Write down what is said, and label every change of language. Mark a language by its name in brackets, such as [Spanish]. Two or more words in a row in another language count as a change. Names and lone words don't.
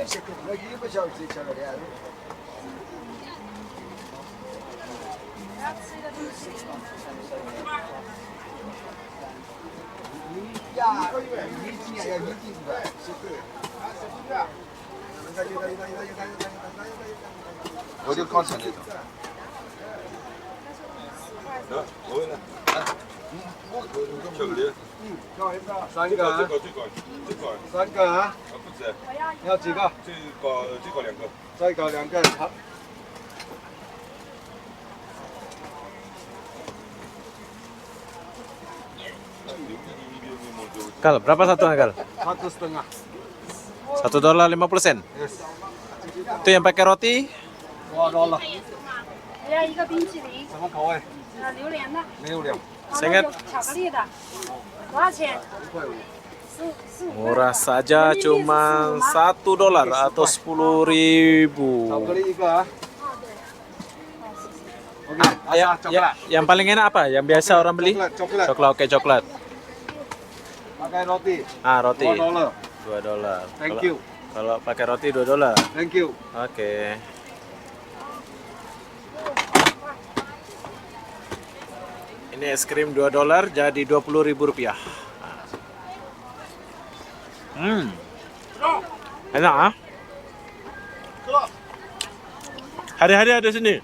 [Chinese] 那一不小时巧克力。呀，我就刚才那种。巧克力，三个啊，三个啊，不止，要几个？这个两个。再搞两个，好。 [Indonesian] Kal, berapa satu Kal? 1,5. $1.50. [English] Yes. [Indonesian] Itu yang pakai roti? $2. [Chinese] 我要一个冰淇淋，什么口味？榴莲的，榴莲。 [Indonesian] saya ingat [Chinese] 有巧克力的，多少钱？ [Indonesian] murah saja, cuma $1 atau 10.000. [Chinese] 巧克力一个啊。Oke, [Indonesian] Ya, asal coklat. yang paling enak apa? Yang biasa orang beli? Coklat. Coklat, oke coklat. Pakai roti. Ah, roti. $2. $2. [English] Thank you. [Indonesian] Kalau pakai roti $2. [English] Thank you. [Indonesian] Oke. Ini es krim $2 jadi Rp20.000. Enak ah? Hari-hari ada sini.